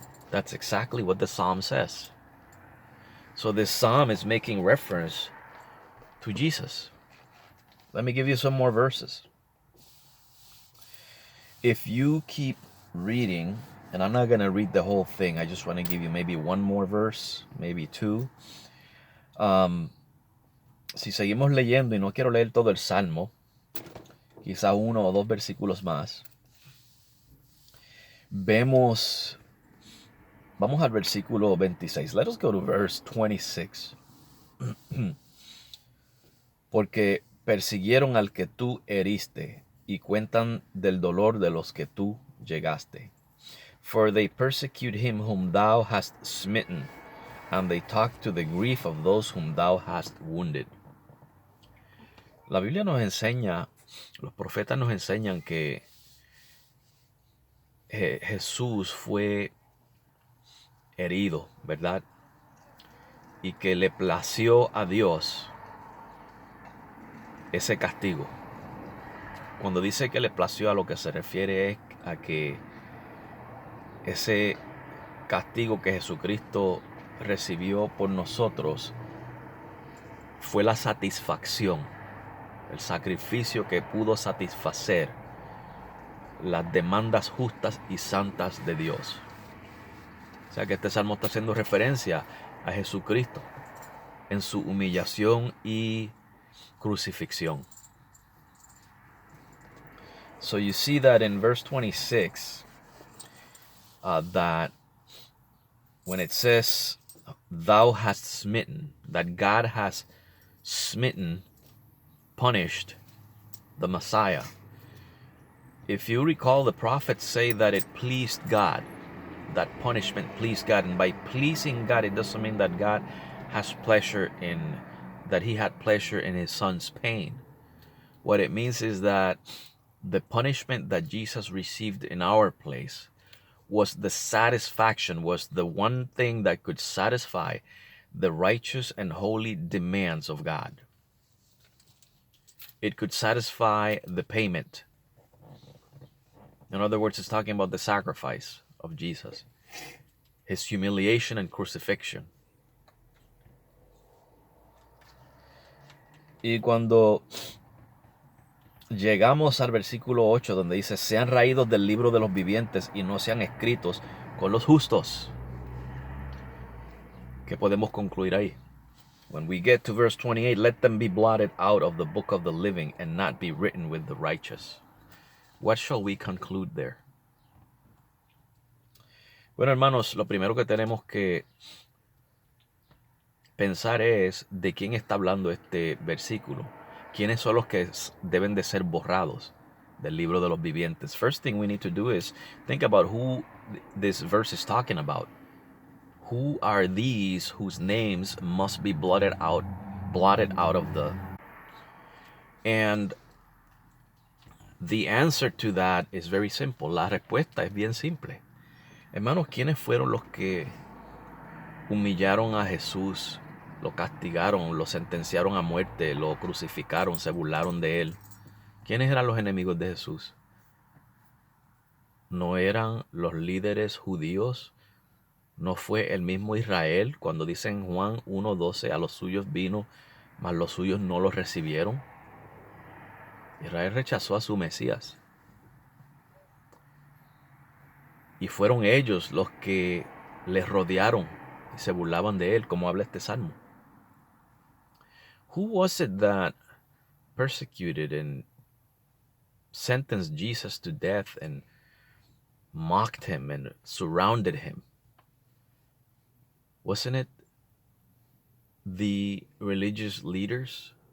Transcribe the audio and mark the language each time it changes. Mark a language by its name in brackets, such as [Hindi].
[English] That's exactly what the psalm says. So this psalm is making reference to Jesus. Let me give you some more verses. If you keep reading, and I'm not going to read the whole thing, I just want to give you maybe one more verse, maybe two. [Spanish] Si seguimos leyendo, y no quiero leer todo el Salmo, quizá uno o dos versículos más, vemos, vamos al versículo 26. [English] Let us go to verse 26. [Spanish] Porque persiguieron al que tú heriste y cuentan del dolor de los que tú llegaste. [English] For they persecute him whom thou hast smitten, and they talk to the grief of those whom thou hast wounded. [Spanish] La Biblia nos enseña, los profetas nos enseñan que Jesús fue herido, ¿verdad? Y que le plació a Dios ese castigo. Cuando dice que le plació, a lo que se refiere es a que ese castigo que Jesucristo recibió por nosotros fue la satisfacción, el sacrificio que pudo satisfacer las demandas justas y santas de Dios. O sea que este salmo está haciendo referencia a Jesucristo en su humillación y crucifixión. [English] So you see that in verse 26, that when it says, thou hast smitten, that God has smitten, punished the Messiah. If you recall, the prophets say that it pleased God, that punishment pleased God. And by pleasing God, it doesn't mean that God has pleasure in, that he had pleasure in his son's pain. What it means is that the punishment that Jesus received in our place was the satisfaction, was the one thing that could satisfy the righteous and holy demands of God. It could satisfy the payment. In other words, it's talking about the sacrifice of Jesus, his humiliation and crucifixion. [Spanish] Y cuando llegamos al versículo 8, donde dice, sean raídos del libro de los vivientes y no sean escritos con los justos. ¿Qué podemos concluir ahí? [English] When we get to verse 28, let them be blotted out of the book of the living and not be written with the righteous. What shall we conclude there? [Spanish] Bueno, hermanos, lo primero que tenemos que pensar es de quién está hablando este versículo. ¿Quiénes son los que deben de ser borrados del libro de los vivientes? [English] First thing we need to do is think about who this verse is talking about. Who are these whose names must be blotted out of the... And the answer to that is very simple. [Spanish] La respuesta es bien simple. Hermanos, ¿quiénes fueron los que humillaron a Jesús, lo castigaron, lo sentenciaron a muerte, lo crucificaron, se burlaron de él? ¿Quiénes eran los enemigos de Jesús? ¿No eran los líderes judíos? ¿No fue el mismo Israel cuando dice en Juan 1:12, a los suyos vino, mas los suyos no los recibieron? Israel rechazó a su Mesías. Y fueron ellos los que les rodearon y se burlaban de él, como habla este salmo. [English] Who was it that persecuted and sentenced Jesus to death and mocked him and surrounded him? Wasn't it the religious leaders?